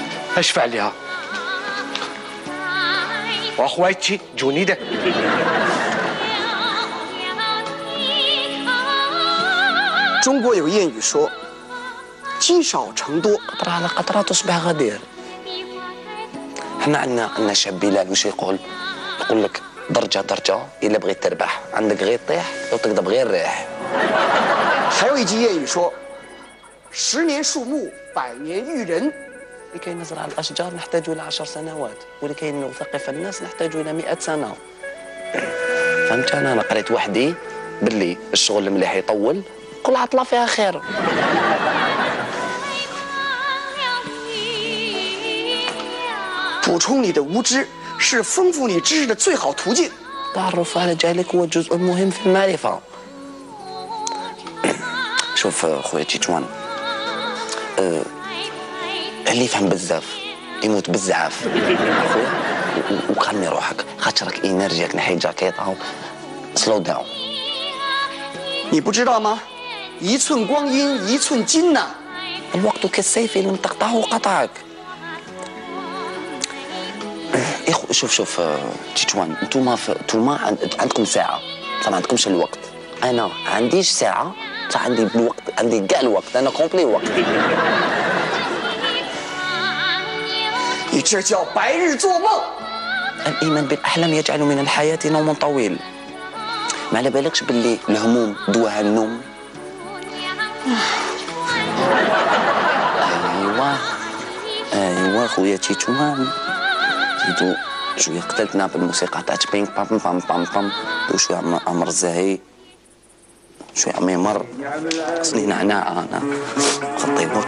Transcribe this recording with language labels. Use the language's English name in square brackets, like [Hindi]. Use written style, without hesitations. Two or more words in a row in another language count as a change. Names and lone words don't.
[Arabic] اشفع لها. واخواتي جوني ده. [Chinese] 中国有谚语说：“积少成多。” [Arabic] قطرة على قطرة تصبح غدير. احنا عندنا شعب بلال وش يقول لك درجة درجة، إلا بغيت تربح عندك غير طيح لو تقدر غير ريح. [Chinese] 还有一句谚语说：“10年树木，100年育人。” [Arabic] لكي نزرع الأشجار نحتاج إلى 10 سنوات، ولكي نثقف الناس نحتاج إلى 100 سنة. فهمت؟ أنا قريت وحدي باللي الشغل المليح يطول، كل عطلة فيها خير. [Chinese] 补充你的无知是丰富你知识的最好途径。 [Arabic] التعرف على جهلك هو جزء مهم في المعرفة. شوف خويا تيتوان، اللي يفهم بزاف يموت بزاف اخويا، وكالمي روحك خاطرك انرجيك ناحية جاكيطة. [English] slow down. [Chinese] 你不知道吗？一寸光阴一寸金呐。 [Arabic] الوقت كالسيف إن لم تقطعه قطعك. شوف تيتوان، انتوما عندكم ساعة، بصح ما عندكمش الوقت. أنا عنديش ساعة، بصح عندي الوقت، عندي كاع الوقت، أنا كومبلي وقت. [Chinese] 你这叫白日做梦。 [Arabic] الإيمان بالأحلام يجعل من الحياة نوم طويل. ما على بالكش باللي الهموم دواها النوم. أيوا خويا تيتوان، زيدو شويه قتلتنا بالموسيقى تاع بينك بام بام بام بام، وشويه عمر الزاهي، شويه عميمر، خصني نعناع انا خطيبك.